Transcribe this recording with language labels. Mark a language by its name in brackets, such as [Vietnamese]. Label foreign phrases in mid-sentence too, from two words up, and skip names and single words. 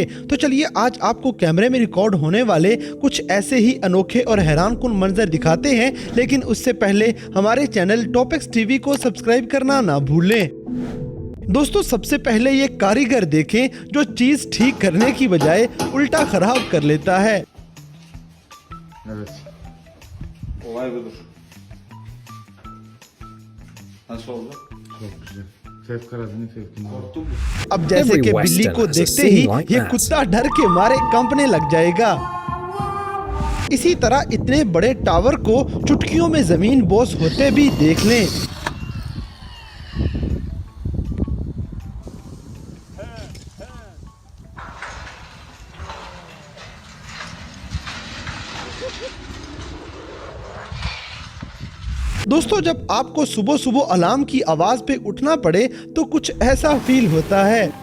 [Hindi] तो चलिए आज आपको कैमरे में रिकॉर्ड होने वाले कुछ ऐसे ही अनोखे और हैरानकुन मंजर दिखाते हैं, लेकिन उससे पहले हमारे चैनल टॉपिक्स टीवी को सब्सक्राइब करना ना भूलें। दोस्तों, सबसे पहले ये कारीगर देखें जो चीज ठीक करने की बजाय उल्टा खराब कर लेता है। [Turkish] Evet. Olay budur. Nasıl oldu? Çok güzel. Fevkaladının fevkinde. Korktun mu? [Hindi] अब जैसे कि बिल्ली को देखते ही ये कुत्ता डर के मारे कांपने लग जाएगा। इसी तरह इतने बड़े टावर को चुटकियों में जमीन बोस होते भी देख लें। दोस्तों, जब आपको सुबह सुबह अलार्म की आवाज पे उठना पड़े तो कुछ ऐसा फील होता है।